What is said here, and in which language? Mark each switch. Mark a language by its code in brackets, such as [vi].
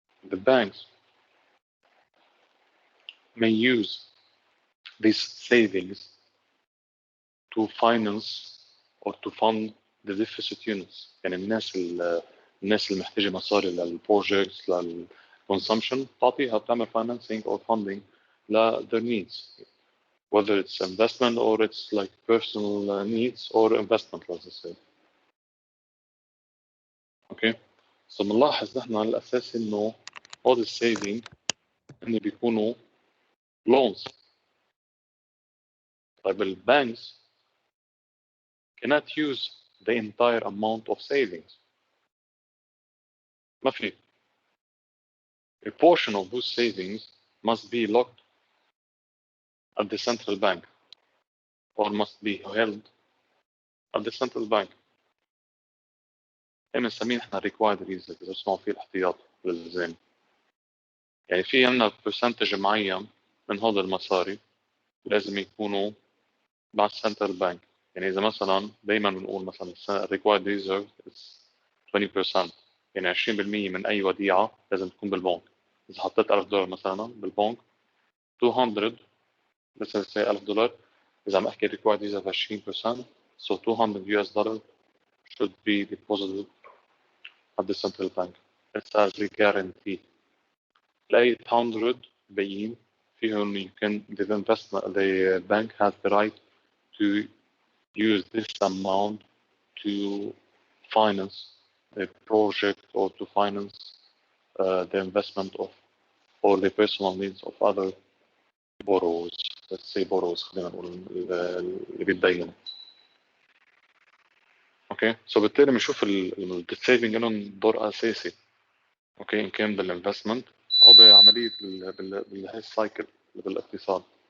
[en] the banks may use these savings to finance or to fund the deficit units. [ar] يعني الناس اللي محتاجة مصاري للبروجكتس للconsumption تعطيها بتعمل [en] financing or funding ل their needs, whether it's investment or it's like personal needs or investment, let's say. Okay, so [ar] بنلاحظ نحن على الأساس إنه [en] all the saving [ar] إن بيكونوا loans. طيب البانكس [en] cannot use the entire amount of savings. [ar] ما في. [en] A portion of those savings must be locked at the central bank or must be held at the central bank. [ar] بنسميه احنا required reserve، إذا اسمه فيه الاحتياط للزين. يعني في عندنا percentage معين من هذا المصاري لازم يكونوا مع السنترال بانك. يعني إذا مثلا دايما بنقول مثلا [en] required reserve is 20%، [ar] يعني 20% من أي وديعة لازم تكون بالبنك. إذا حطيت $1000 مثلا بالبنك 200 مثلا [en] say $1000، [ar] إذا عم أحكي [en] required reserve 20%، so $200 should be deposited at the central bank. It's as a guarantee. [ar] ال 800 باقيين فيهم [en] you can the bank has the right to use this amount to finance a project or to finance the investment of or the personal needs of other borrowers. Let's say borrowers [ar] خلينا نقول اللي بيتدينوا. اوكي سو بالتالي بنشوف السيفنج لهم دور اساسي اوكي ان كان بالانفستمنت او بعمليه بالهاي السايكل بالاقتصاد.